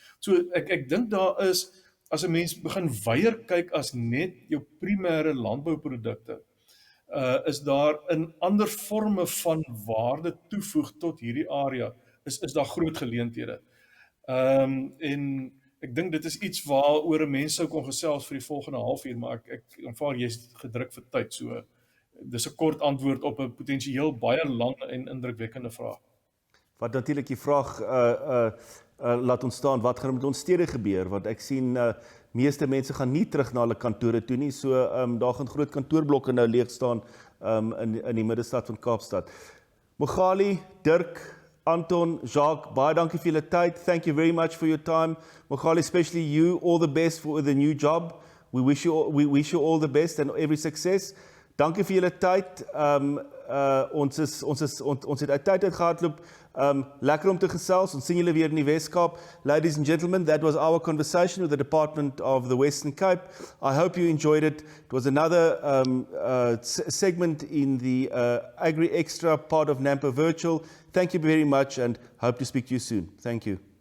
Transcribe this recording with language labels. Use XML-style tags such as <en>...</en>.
<af>So ek dink daar is, as 'n mens begin weier kyk as net jou primêre landbouprodukte, is daar in ander forme van waarde toevoeg tot hierdie area, is daar groot geleenthede. En ek dink dit is iets waaroor 'n mens sou kon gesels vir die volgende halfuur, maar ek aanvaar jy's gedruk vir tyd, so dis 'n kort antwoord op 'n potensieel baie lang en indrukwekkende vraag. Wat natuurlik die vraag laat ontstaan, wat gaan met ons stede gebeur? Want ek sien meeste mense gaan nie terug na hulle kantore toe nie, so daar gaan groot kantoorblokke nou leeg staan in die middestad van Kaapstad. Mogali, Dirk, Anton, Jacques, baie dankie vir julle tyd.</af> <en>Thank you very much for your time. Mogali, especially you, all the best for the new job. We wish you all the best and every success.</en> <af>Dankie vir julle tyd. Ons het uit tyd uitgehardloop. Lekker om te gesels. Ons sien julle weer in die Weskaap.</af> <en>Ladies and gentlemen, that was our conversation with the Department of the Western Cape. I hope you enjoyed it. It was another segment in the Agri Extra part of NAMPO Virtual. Thank you very much and hope to speak to you soon. Thank you.</en>